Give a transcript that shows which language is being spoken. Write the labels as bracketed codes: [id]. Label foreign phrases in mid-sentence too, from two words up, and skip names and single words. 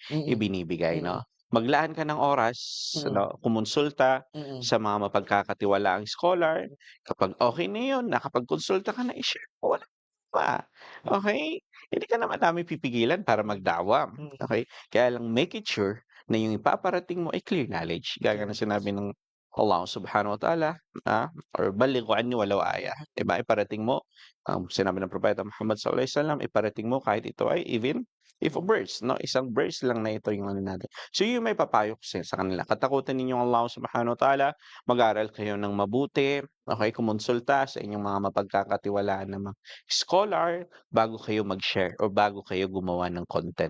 [tl] Mm, ibinibigay, mm, 'no? Maglaan ka ng oras, mm, ano, kumonsulta mm, sa mga mapagkakatiwalaang scholar. Kapag okey na 'yun, nakapagkonsulta ka na, i-share mo, walang pa, okey? Hindi ka naman namin pipigilan para magda'wah, mm. okey? Kaya lang [en] make it sure [tl] na yung ipaparating mo ay [en] clear knowledge, [tl] gaya ng sinabi ng Allah [ar] سبحانه وتعالى, [tl] or [ar] "بلغوا عني ولو آية." [tl] 'Di ba, iparating mo, sinabi ng propeta Muhammad [ar] صلى الله عليه وسلم, [tl] iparating mo kahit ito ay [en] even if a verse, [tl] 'no, isang verse lang na ito yung ano natin. So yun yung maipapayo ko sa kanila, katakutan ninyong Allah [ar] سبحانه وتعالى, [tl] mag-aral kayo ng mabuti, okey, kumonsulta sa inyong mga mapagkakatiwalaan na mga scholar bago kayo mag-share or bago kayo gumawa ng content.